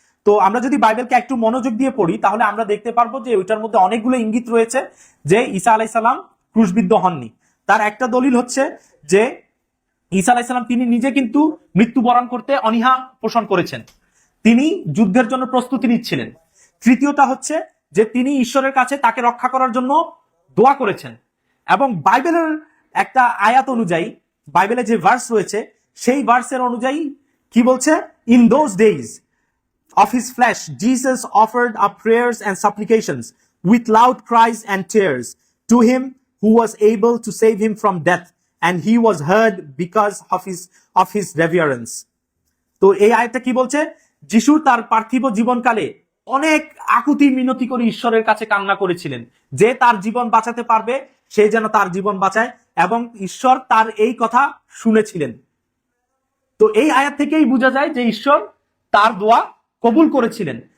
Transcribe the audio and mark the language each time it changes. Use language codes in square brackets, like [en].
[bn] তো আমরা যদি বাইবেলকে একটু মনোযোগ দিয়ে পড়ি তাহলে আমরা দেখতে পারবো যে ওইটার মধ্যে অনেকগুলো ইঙ্গিত রয়েছে যে ঈসা আলাইহিস সালাম ক্রুশবিদ্ধ হননি। তার একটা দলিল হচ্ছে যে ঈসা আলাইহিস সালাম তিনি নিজে কিন্তু মৃত্যুবরণ করতে অনীহা পোষণ করেছেন, তিনি যুদ্ধের জন্য প্রস্তুতি নিচ্ছিলেন। তৃতীয়টা হচ্ছে যে তিনি ঈশ্বরের কাছে তাকে রক্ষা করার জন্য দোয়া করেছেন, এবং বাইবেলের একটা আয়াত অনুযায়ী, বাইবেলে যে ভার্স রয়েছে সেই ভার্সের অনুযায়ী কি বলছে, [en] In those days of his flesh Jesus offered up prayers and supplications with loud cries and tears to him who was able to save him from death, and he was heard because of his reverence. [bn] তো এই আয়াতটা কি বলছে, যিশু তার পার্থিব জীবনকালে অনেক আকুতি মিনতি করে ঈশ্বরের কাছে কান্না করেছিলেন যে তার জীবন বাঁচাতে পারবে সে যেন তার জীবন বাঁচায়, এবং ঈশ্বর তার এই কথা শুনেছিলেন। তো এই আয়াত থেকেই বোঝা যায় যে ঈশ্বর তার দোয়া কবুল করেছিলেন।